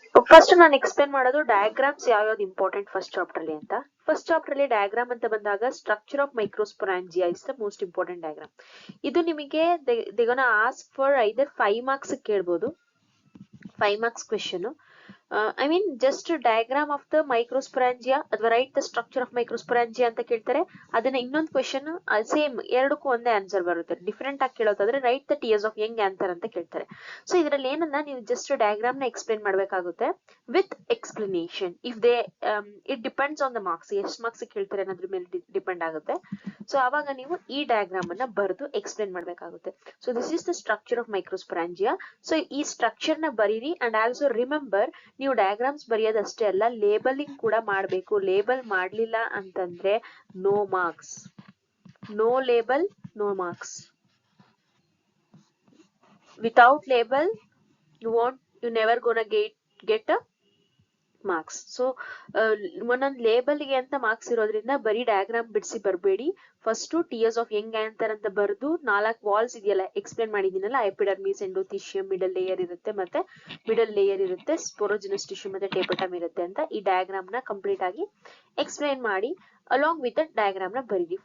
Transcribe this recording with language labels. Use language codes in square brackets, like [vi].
[kn] First ನಾನು explain ಮಾಡೋದು diagrams ಯಾವ್ಯಾವ್ದು ಇಂಪಾರ್ಟೆಂಟ್ ಫಸ್ಟ್ ಚಾಪ್ಟರ್ ಅಲ್ಲಿ ಅಂತ. [en] first chapter [kn] ಅಲ್ಲಿ ಡಯಾಗ್ರಾಮ್ ಅಂತ ಬಂದಾಗ [en] Structure of microsporangia is the most important diagram. [kn] ಇದು ನಿಮಗೆ [en] they gonna ask for either 5 marks [kn] ಕೇಳ್ಬೋದು, [en] 5 marks question. I mean just diagram of the microsporangia [kn] ಅಥವಾ [en] write the structure of microsporangia [kn] ಅಂತ ಕೇಳ್ತಾರೆ. ಅದನ್ನ ಇನ್ನೊಂದು ಕ್ವೆಶ್ಚನ್ ಸೇಮ್ ಎರಡಕ್ಕೂ ಒಂದೇ ಆನ್ಸರ್ ಬರುತ್ತೆ. ಡಿಫ್ರೆಂಟ್ ಆಗಿ ಕೇಳೋದಾದ್ರೆ right the tears of Young answer ಅಂತ ಕೇಳ್ತಾರೆ. ಸೊ ಇದರಲ್ಲಿ ಏನನ್ನ ನೀವು ಜಸ್ಟ್ ಡಯಾಗ್ರಾಮ್ ನ ಎಕ್ಸ್ಪ್ಲೇನ್ ಮಾಡ್ಬೇಕಾಗುತ್ತೆ with explanation. [en] if they it depends on the marks, [kn] ಎಷ್ಟು ಮಾರ್ಕ್ಸ್ ಕೇಳ್ತಾರೆ ಅನ್ನೋದ್ರ ಮೇಲೆ ಡಿಪೆಂಡ್ ಆಗುತ್ತೆ. ಸೊ ಅವಾಗ ನೀವು ಈ ಡಯಾಗ್ರಾಮ್ ಅನ್ನ ಬರೆದು ಎಕ್ಸ್ಪ್ಲೇನ್ ಮಾಡ್ಬೇಕಾಗುತ್ತೆ. [en] So this is the structure of microsporangia. [kn] So ಈ ಸ್ಟ್ರಕ್ಚರ್ ನ ಬರೀರಿ [en] and also remember [kn] ನೀವು ಡಯಾಗ್ರಾಮ್ಸ್ ಬರೆಯೋದಷ್ಟೇ ಅಲ್ಲ, ಲೇಬಲಿಂಗ್ ಕೂಡ ಮಾಡಬೇಕು. ಲೇಬಲ್ ಮಾಡ್ಲಿಲ್ಲ ಅಂತಂದ್ರೆ no marks. [en] No label no marks. Without label you never gonna get a marks. [kn] So ಒಂದೊಂದು ಲೇಬಲ್ಗೆ ಅಂತ ಮಾರ್ಕ್ಸ್ ಇರೋದ್ರಿಂದ ಬರೀ ಡಯಾಗ್ರಾಮ್ ಬಿಡಿಸಿ ಬರಬೇಡಿ. First tears of Young answer ಅಂತ ಬರೆದು 4 ವಾಲ್ಸ್ ಇದೆಯಲ್ಲ explain ಮಾಡಿದೀನಲ್ಲ, epidermis, endothecium, middle layer ಇರುತ್ತೆ, ಮತ್ತೆ ಮಿಡಲ್ ಲೇಯರ್ ಇರುತ್ತೆ, ಸ್ಪೋರೋಜಿನಸ್ ಟಿಶ್ಯೂ ಮತ್ತೆ ಟೇಪಟಮ್ ಇರುತ್ತೆ ಅಂತ ಈ ಡಯಾಗ್ರಾಮ್ ನ ಕಂಪ್ಲೀಟ್ ಆಗಿ ಎಕ್ಸ್ಪ್ಲೇನ್ ಮಾಡಿ ಅಲಾಂಗ್ ವಿತ್ ಡಯಾಗ್ರಾಮ್ ನ ಬರೀರಿ.